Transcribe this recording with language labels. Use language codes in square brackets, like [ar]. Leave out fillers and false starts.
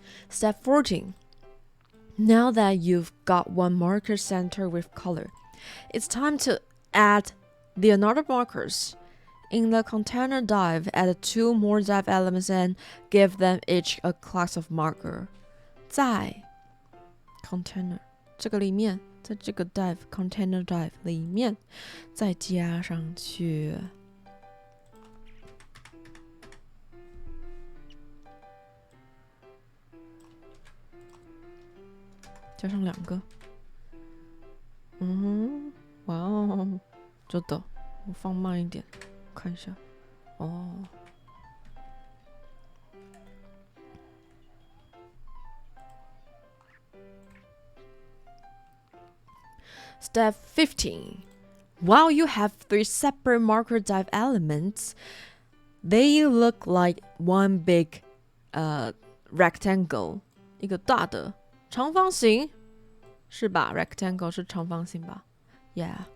[en] ？Step 14. Now that you've got one marker center with color, it's time to add the another markers. In the container div, add 2 more div elements and give them each a class of marker. [zh] 在 container 这个里面，在这个 div container div 里面，再加上去加上2个，哇哦， [ja] ちょっと [zh] 我放慢一点，看一下， [en] Step 15. While you have 3 separate marker div elements, they look like one big rectangle. [zh] 一个大的长方形，是吧 ？Rectangle 是长方形吧 ？Yeah.